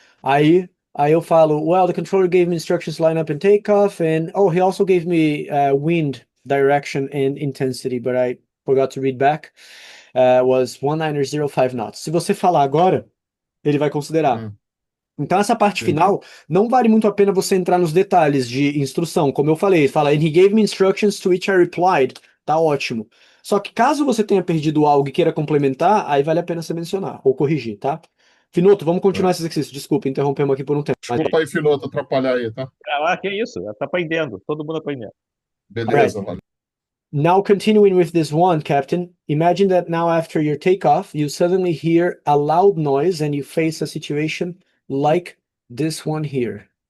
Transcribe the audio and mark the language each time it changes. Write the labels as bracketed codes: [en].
[pt] Aí eu falo, [en] well, the controller gave me instructions to line up and take off, and oh, he also gave me wind direction and intensity, but I forgot to read back. Was 1905 knots. [pt] Se você falar agora, ele vai considerar. Hum, Então, essa parte entendi. final, não vale muito a pena você entrar nos detalhes de instrução. Como eu falei, fala, [en] and he gave me instructions to which I replied. [pt] Tá ótimo. Só que caso você tenha perdido algo e queira complementar, aí vale a pena você mencionar ou corrigir, tá? Finoto, vamos continuar esse exercício. Desculpa, interrompemos aqui por um tempo. Mas, Desculpa aí, Filoto, atrapalhar aí, tá? Ah, que isso? Tá aprendendo, todo mundo aprendendo. [en] alright. [pt] Beleza, valeu. [en] Now continuing with this one, Captain, imagine that now after your takeoff, you suddenly hear a loud noise and you face a situation like this one here.